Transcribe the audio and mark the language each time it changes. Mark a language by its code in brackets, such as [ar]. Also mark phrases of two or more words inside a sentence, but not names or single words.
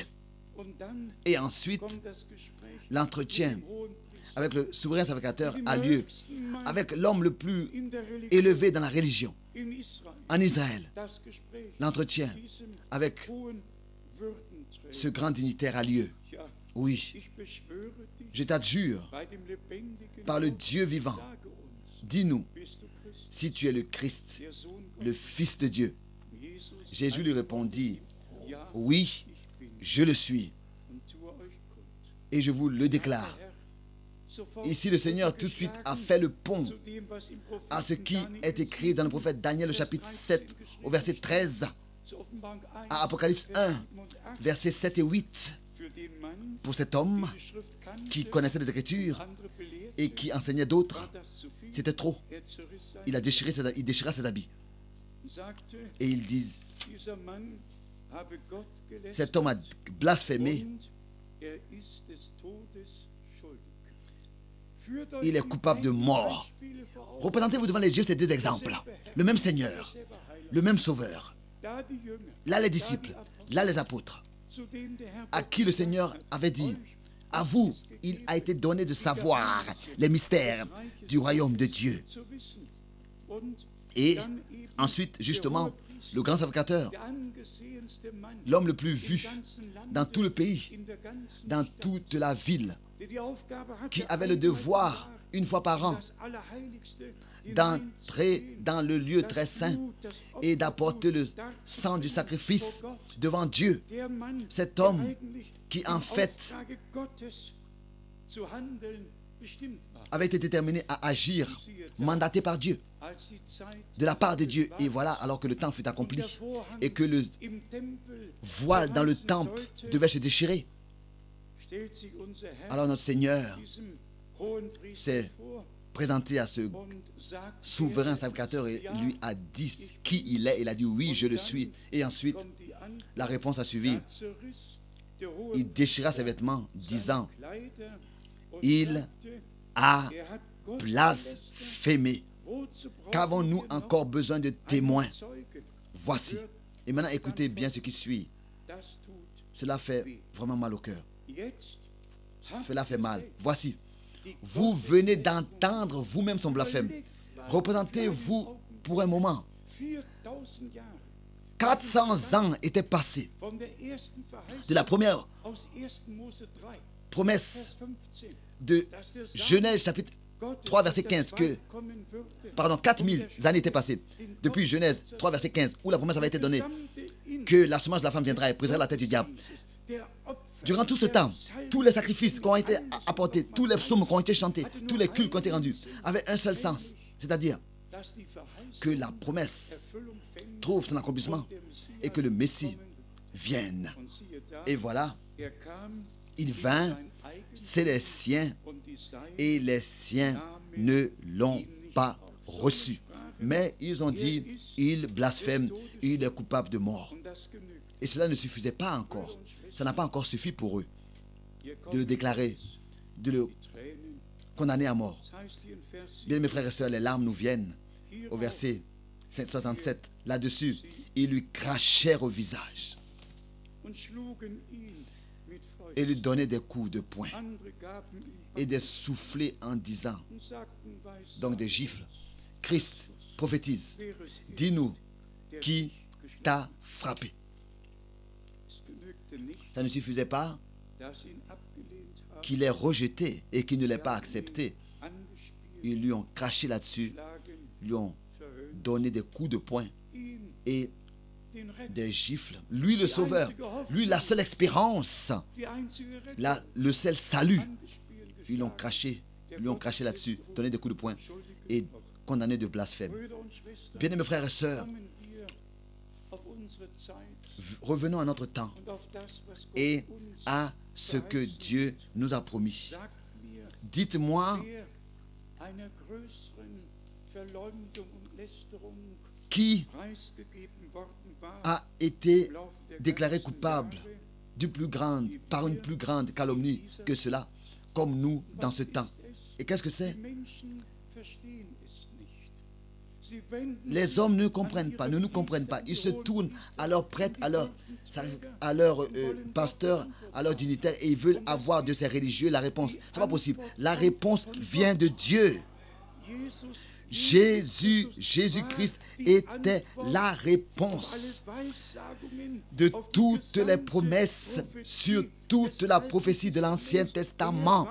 [fr] Et ensuite, l'entretien avec le souverain sacrificateur a lieu avec l'homme le plus élevé dans la religion en Israël. L'entretien avec ce grand dignitaire a lieu. Oui, [de] ich beschwöre dich [fr] je t'adjure [de] bei dem lebendigen [fr] par le [de] Gott, [fr] Dieu vivant, [de] sage uns, [fr] dis-nous [de] bist du Christ, [fr] si tu es le Christ, [de] der Sohn [fr] le [de] Gottes? [fr] Fils de Dieu. Jesus Jésus lui répondit, [de] ja, [fr] oui, [de] ich bin, [fr] je le suis [de] und tue euch kund. [fr] et je vous le déclare. [de] Der Herr sofort [fr] Ici, le Seigneur tout de suite a fait le pont [de] zu dem, was im Propheten [fr] à ce qui Daniel est écrit dans le prophète Daniel, au chapitre 7, au verset 13, [de] zu Offenbarung 1, [fr] à Apocalypse 1, [de] 7 und 8, [fr] versets 7 et 8, [de] für den Mann, [fr] pour cet homme [de] die Schrift kannte, [fr] qui connaissait les Écritures [de] andere belehrte, [fr] et qui enseignait [de] war [fr] d'autres. [de] das zu viel. [fr] C'était trop. [de] Er zerriss sein [fr] Il déchira ses habits. [de] und sagte, [fr] Et il dit, [de] dieser Mann habe Gott gelästert [fr] cet homme a blasphémé, [de] und ist des Todes schuldig. Führt euch [fr] il est [de] die [fr] coupable de [de] beiden [fr] mort. [de] Beispiele vor Augen. [fr] Représentez-vous devant les yeux ces deux exemples. Le même Seigneur, le même Sauveur. [de] Da die Jünger, [fr] Là les disciples, là les apôtres, [de] zu denen der Herr [fr] à qui le Seigneur avait dit, à vous, il a été donné de savoir les mystères du royaume de Dieu. [de] zu wissen. Und [fr] Et [de] dann eben [fr] ensuite, justement, le grand sacrificateur, [de] der angesehenste Mann [fr] l'homme le plus [de] im [fr] vu [de] ganzen Lande, [fr] dans tout le pays, [de] in der ganzen [fr] dans [de] Stadt, [fr] toute la ville, [de] der die Aufgabe hatte, [fr] qui avait le devoir, une fois par an, [de] das Allerheiligste [fr] d'entrer dans le lieu très saint et d'apporter le sang du sacrifice devant Dieu. [de] der Mann, [fr] Cet [de] der [fr] homme [de] eigentlich [fr] qui [de] im [fr] en fait [de] Auftrage Gottes zu handeln bestimmt war. [fr] avait été déterminé à agir, mandaté par Dieu, [de] Als die Zeit [fr] de la part de Dieu. Et voilà, alors que le temps fut accompli et que le [de] im Tempel [fr] voile dans le temple devait se déchirer, [de] stellt sich unser Herr [fr] alors notre Seigneur [de] diesem Hohenpriester [fr] s'est [de] vor [fr] présenté à ce [de] und sagt, [fr] souverain sacrificateur et lui a dit qui il est. Il a dit oui, je le suis. Et ensuite, [de] kommt die Antwort, [fr] la réponse a suivi. [de] da zerriss der [fr] Il [de] Hohenpriester [fr] déchira ses vêtements, disant, [de] Kleider und [fr] il [de] sagte, [fr] a [de] er hat Gott [fr] blasphémé. [de] Wozu brauchen [fr] Qu'avons-nous [de] wir noch [fr] encore besoin de témoins? [de] einen Zeugen? [fr] Voici. Et maintenant, écoutez bien ce qui suit. [de] Das tut [fr] Cela fait vraiment mal au cœur. [de] jetzt. [fr] Cela fait mal. Voici. [de] Die [fr] Vous venez d'entendre vous-même son blasphème. Représentez-vous pour un moment. [de] 4000 Jahre [fr] 400 ans étaient passés [de] von der ersten Verheißung [fr] de la première [de] aus 1. Mose 3, [fr] promesse [de] Vers 15, [fr] de [de] dass der [fr] Genèse chapitre [de] Gottes [fr] 3 verset [de] mit der [fr] 15 que, [de] Wahl kommen würde, [fr] pardon, 4000 années étaient passées depuis Genèse 3 verset 15 où la promesse avait été donnée que la semence de la femme viendra et brisera la tête du diable. [de] der Opfer, [fr] Durant tout ce temps, tous les sacrifices qui ont été apportés, tous les psaumes qui ont été chantés, tous les cultes qui ont été rendus avaient un seul sens, c'est-à-dire [de] dass die Verheißung [fr] que la promesse [de] Erfüllung fände [fr] trouve son accomplissement [de] und der Messias [fr] et que le Messie [de] kommen würde. [fr] vienne. [de] Und siehe da, [fr] Et voilà, [de] er kam [fr] il [de] in [fr] vint, [de] sein Eigentum [fr] c'est les siens, [de] und die Seinen [fr] et les siens ne l'ont pas reçu. Mais ils ont dit, il blasphème, il est coupable de mort. [de] und das genügt. [fr] Et cela ne suffisait pas encore. Ça n'a pas encore suffi pour eux [de] Hier [fr] de [de] kommt [fr] le déclarer, de le [de] die Tränen. [fr] condamner à mort. [de] Das heißt hier in Vers 7, [fr] Bien, mes frères et sœurs, les larmes nous viennent. Au verset 67, là-dessus, ils lui crachèrent au visage [de] und schlugen ihn mit [fr] et lui [de] Fäusten. [fr] donnaient des coups de poing [de] Andere gaben ihm [fr] et des soufflets en disant, [de] und sagten, weiß [fr] donc des gifles, Christ prophétise, [de] wäre es [fr] dis-nous [de] der [fr] qui [de] dich geschlagen. [fr] t'a frappé. [de] Es genügte nicht, [fr] Ça ne suffisait pas [de] dass ihn abgelehnt haben, [fr] qu'il ait rejeté et qu'il ne l'ait pas accepté. [de] angespielt, [fr] Ils lui ont craché là-dessus, [de] geschlagen, [fr] lui ont [de] verhöhnt, [fr] donné des coups de poing [de] ihn, [fr] et [de] den Retter, [fr] des gifles. Lui le sauveur, lui la seule espérance, [de] die einzige Rettung, [fr] le seul salut. [de] angespielt, [fr] Ils l'ont [de] geschlagen. [fr] craché, lui ont craché là-dessus, donné des coups de poing et condamné de blasphème. [de] Brüder und Schwestern, [fr] Bien-aimés frères et sœurs, [de] kommen wir auf unsere Zeit [fr] revenons à notre temps [de] und auf das, was Gott [fr] et [de] uns [fr] à ce que [de] verheißen [fr] Dieu nous a promis. [de] sagt mir, [fr] Dites-moi [de] wer einer größeren Verleumdung und Lästerung [fr] qui [de] preisgegeben worden war [fr] a été [de] im Laufe der [fr] déclaré [de] ganzen [fr] coupable [de] Jahre, [fr] du plus grande, par une plus grande calomnie que cela, comme nous dans ce temps. Et qu'est-ce que c'est? [de] die Menschen verstehen es nicht. Sie wenden [fr] Les hommes ne comprennent pas, ne nous comprennent pas. Ils se tournent à leurs prêtres, à leurs pasteurs, à leurs dignitaires et ils veulent avoir de ces religieux la réponse. Ce n'est pas possible. La réponse vient de Dieu. Jesus Jésus-Christ était la réponse de toutes les promesses sur toute la prophétie de l'Ancien Testament.